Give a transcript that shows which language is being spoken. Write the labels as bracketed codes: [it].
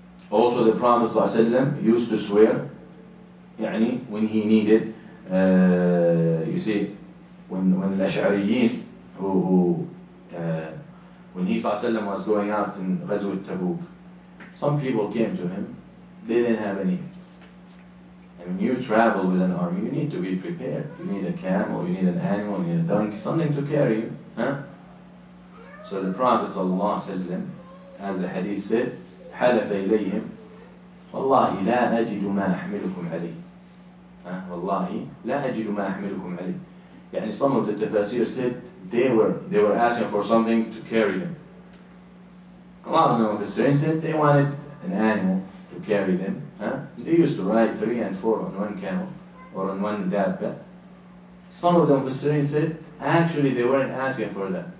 [en] Also the Prophet ﷺ used to swear يعني when he needed you see when الأشعريين who when he ﷺ was going out in Ghazwat Tabuk, some people came to him, they didn't have anything. And when you travel with an army, you need to be prepared. You need a camel, you need an animal, you need a donkey, something to carry you. So the Prophet ﷺ, as the hadith said, [ar] حلف إليهم والله لا أجد ما أحملكم عليه. والله لا أجد ما أحملكم عليه. [en] يعني some of the tafasir said they were asking for something to carry them. A lot of the Mufassirin said they wanted an animal to carry them. They used to ride 3 and 4 on one camel or on one dabba. Some of the Mufassirin said actually they weren't asking for that.